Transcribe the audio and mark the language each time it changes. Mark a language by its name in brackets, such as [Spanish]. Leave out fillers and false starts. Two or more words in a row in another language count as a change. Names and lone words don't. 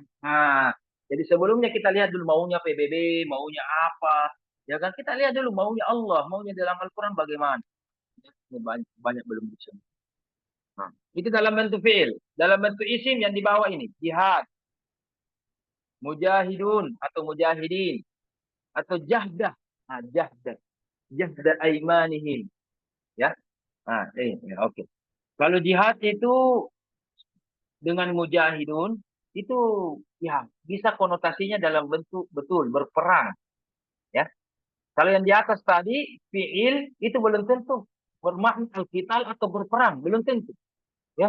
[Indonesian] Jadi sebelumnya kita lihat dulu maunya PBB, maunya apa. Ya kan kita lihat dulu maunya Allah, maunya dalam Al-Quran bagaimana. Ini banyak belum bisa. Itu dalam bentuk fi'il. Dalam bentuk isim yang dibawa ini. Jihad. Mujahidun atau mujahidin. Atau jahdah. Jahdah. [Arabic] جهد أيمانهم. [Indonesian] Ya. Oke. Kalau jihad itu dengan mujahidun itu ya bisa konotasinya dalam bentuk betul berperang, ya. Kalau yang di atas tadi fiil itu belum tentu bermakna al-qital atau berperang, belum tentu, ya.